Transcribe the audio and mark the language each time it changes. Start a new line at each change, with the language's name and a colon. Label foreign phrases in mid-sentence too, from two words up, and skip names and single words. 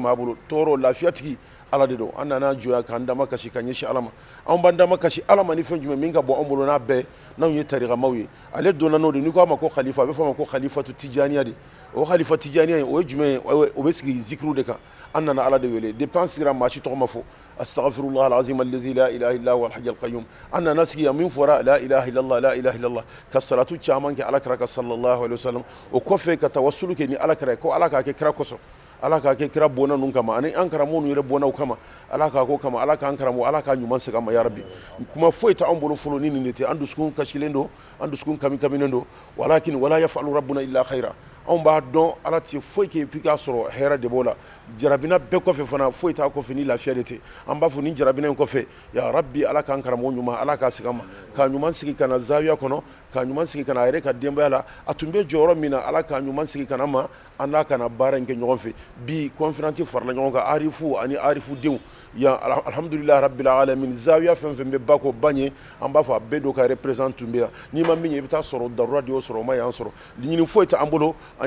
Bambara: maa bolo tɔɔrɔ lafiya tigi ala de don an nana jɔya k'an dama kasi ka ɲɛsin ala ma an b'an dama kasi ala ma ni fɛn jumɛn min ka bɔ an bolo n'a bɛɛ n'anw ye tarikamaw ye ale donna n'o de n'i ko a ma ko khalifa a bɛ fɔ a ma ko khalifatu tijaniya de o khalifa tijaniya o ye jumɛn ye o bɛ sigi zikiriw de kan an nana ala de wele depuis an sigira maa si tɔgɔ ma fɔ
Arabic: أستغفر الله العظيم الذي لا إله إلا هو الحي القيوم
Bambara: an nana sigi yan min fɔra
Arabic: لا إله إلا الله لا إله إلا الله
Bambara: ka salatu caman kɛ ala kira kan
Arabic: صلى الله عليه وسلم
Bambara: o kɔfɛ ka tawassulu kɛ ni ala kira ko ala k'a kɛ kira kosɔn ala k'a kɛ kira bɔnna ninnu kama ani an karamɔgɔ ninnu yɛrɛ bɔnnaw kama ala k'a ko kama ala k'an karamɔgɔ ala k'a ɲuman segin an ma yarabi kuma foyi t'an bolo fɔlɔ ni nin de tɛ an dusukun kasilen don an dusukun kami kaminen don
Arabic: ولكن ولا يفعل ربنا إلا خيرا
Bambara: anw b'a dɔn ala tɛ foyi kɛ puis k'a sɔrɔ hɛrɛ de b'o la jarabina bɛɛ kɔfɛ fana foyi t'a kɔfɛ ni lafiya de tɛ an b'a fɔ ni jarabina in kɔfɛ ya rabbi ala k'an karamɔgɔ ɲuman ala k'a segin an ma k'a ɲuman sigi ka na zawiya kɔnɔ k'a ɲuman sigi ka na a yɛrɛ ka denbaya la a tun bɛ jɔyɔrɔ min na ala k'a ɲuman sigi ka na ma an n'a kana baara in kɛ ɲɔgɔn fɛ bi conférence farala ɲɔgɔn kan arifu ani arifu denw ya
Arabic: الحمد لله رب العالمين
Bambara: zawiya fɛn fɛn bɛ ba ko ba ɲɛ an b'a fɔ a bɛɛ do ka représente tun bɛ yan n'i ma min ye i bɛ taa sɔrɔ darura de y'o sɔrɔ o ma y'an sɔrɔ ɲini foyi tɛ an bolo an